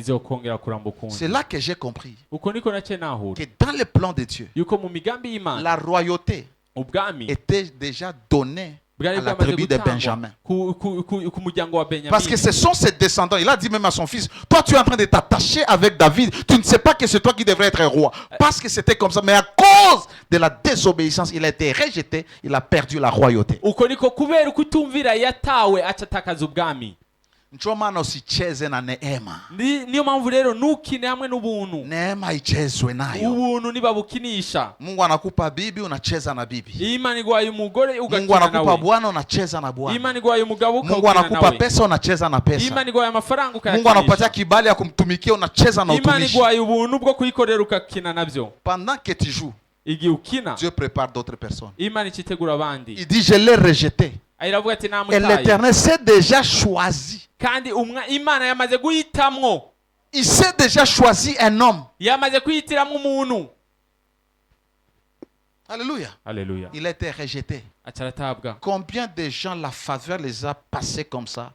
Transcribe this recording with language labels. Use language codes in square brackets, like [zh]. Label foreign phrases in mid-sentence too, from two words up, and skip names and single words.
[fr] C'est là que j'ai compris que dans le plan de Dieu, la royauté était déjà donnée à la tribu de Benjamin. Parce que ce sont ses descendants. Il a dit même à son fils, toi tu es en train de t'attacher avec David, tu ne sais pas que c'est toi qui devrais être roi. Parce que c'était comme ça. Mais à cause de la désobéissance, il a été rejeté, il a perdu la royauté. [sw] Njoo maana usicheze na neema. [rw] Niyo mpamvu rero ntukine hamwe n'ubuntu. [sw] Neema ichezwe nayo. [rw] Ubuntu nibabukinisha. [sw] Mungu anakupa bibi, unacheza na bibi. [rw] Imana igwaye umugore ugakina nawe. [sw] Mungu anakupa bwana, unacheza na bwana. [rw] Imana igwaye umugabo ukakina nawe. [sw] Mungu anakupa pesa, unacheza na pesa. [rw] Imana igwaye amafaranga ukayakinisha. [sw] Mungu anakupatia kibali ya kumtumikia, unacheza na utumishi. [rw] Imana igwaye ubuntu bwo kuyikorera ukakina nabyo. [fr] Pendant que tu joues, Dieu prépare d'autres personnes. [rw] Imana ikitegura abandi. [fr] Il dit, je l'ai rejeté. Et l'Éternel s'est déjà choisi. Il s'est déjà choisi un homme. Alléluia. Alléluia. Il a été rejeté. Combien de gens la faveur les a passés comme ça?